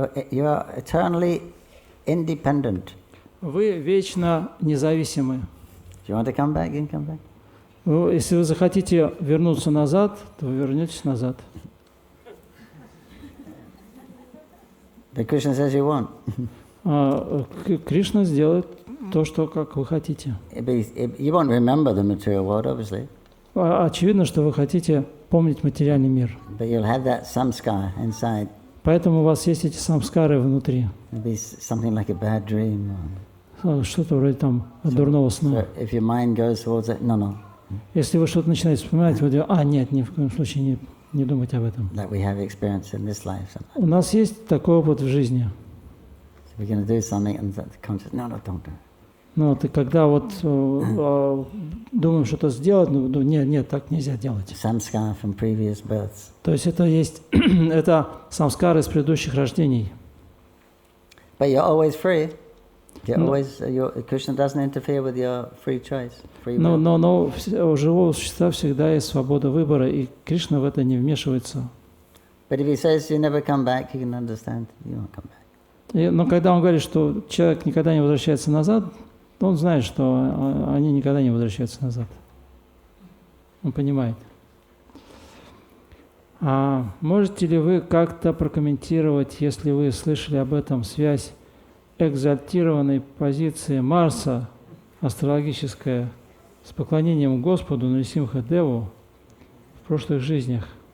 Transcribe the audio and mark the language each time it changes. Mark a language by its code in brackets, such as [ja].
[en] You are eternally independent. [ru] Вы вечно независимы. [en] If you want to come back, you can come back. [ru] Если вы захотите вернуться назад, то вы вернетесь назад. [en] But Krishna says you won't. [ru] Кришна сделает то, что как вы хотите. [en] You won't remember the material world, obviously. [ru] Очевидно, что вы хотите помнить материальный мир. [en] But you'll have that samskar inside. [ru] Поэтому у вас есть эти самскары внутри. [en] Maybe something like a bad dream. [ru] Что-то вроде там дурного сна. [en] So if your mind goes towards it, no. [ru] Если вы что-то начинаете вспоминать, вы говорите: нет, ни в коем случае не думайте об этом. [en] That we have experience in this life. [ru] У нас есть такой опыт в жизни. [en] So we're going to do something, and the conscious, no, don't do it. [ru] Ну, и когда вот думаем что-то сделать, нет, так нельзя делать. [en] Samskar from previous births. [ru] То есть это есть, это самскары из предыдущих рождений. [en] But you're always free. Krishna doesn't interfere with your free choice. [ru] Но у живого существа всегда есть свобода выбора, и Кришна в это не вмешивается. [en] But if he says you never come back, you can understand you won't come back. [ru] Но когда он говорит, что человек никогда не возвращается назад, он знает, что они никогда не возвращаются назад. Он понимает. Можете ли вы как-то прокомментировать, если вы слышали об этом, связь экзальтированной позиции Марса, астрологическая, с поклонением Господу Нарисимха-деву в прошлых жизнях?